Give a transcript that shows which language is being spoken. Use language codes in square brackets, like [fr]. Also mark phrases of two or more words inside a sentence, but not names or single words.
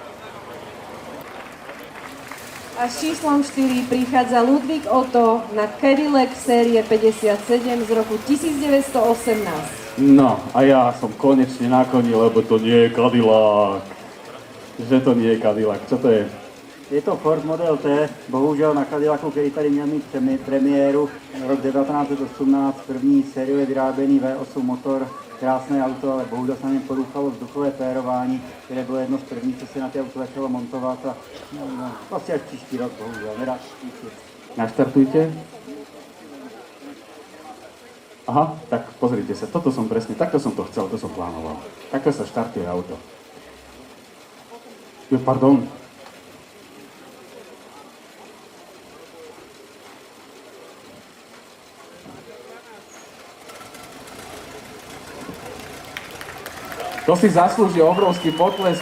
[sk] A s číslom 4 prichádza Ludvík Otto na Cadillac série 57 z roku 1918. No, a ja som konečne na koni, lebo to nie je Cadillac. Že to nie je Cadillac, čo to je? [cs] Je to Ford Model T, bohužel na Cadillacu, který tady měl mít premiéru rok 1918, první sériově vyráběný V8 motor, krásné auto, ale bohužel se na něm poruchalo vzduchové férování, které bylo jedno z prvních, co se na ty auto začalo montovat a vlastně až příští rok, bohužel, nedá se. [sk] Naštartujte. Aha, tak pozrite sa, toto som presne, takto som to chcel, to som plánoval. Takto sa štartuje auto. Pardon. To si zaslúži obrovský potlesk.